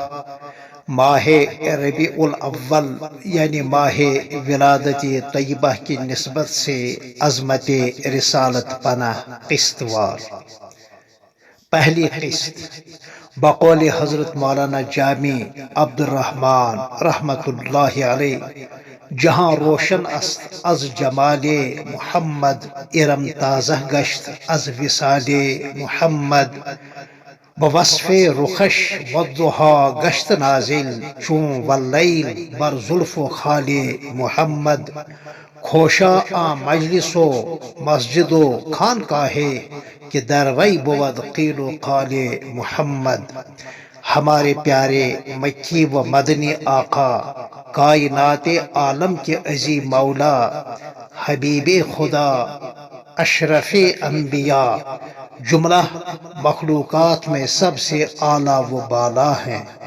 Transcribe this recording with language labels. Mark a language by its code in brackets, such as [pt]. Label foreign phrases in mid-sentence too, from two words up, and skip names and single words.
[ur] ماہ ربیع الاول یعنی ماہ ولادت طیبہ کی نسبت سے عظمت رسالت پناہ قسط وار۔ پہلی قسط بقول حضرت مولانا جامی عبد الرحمن رحمت اللہ علیہ، [fa] جہاں روشن است از جمال محمد، ارم تازہ گشت از وصال محمد، بوصف رخش والضحا گشت نازل، چون واللیل بر زلف و خال محمد، کھوشا آ مجلس و مسجد و خانقاہ کہ دروی بود قیل و قال محمد۔ [ur] ہمارے پیارے مکی و مدنی آقا، کائنات عالم کے عظیم مولا، حبیب خدا، اشرف انبیاء، جملہ مخلوقات میں سب سے اعلیٰ و بالا ہیں،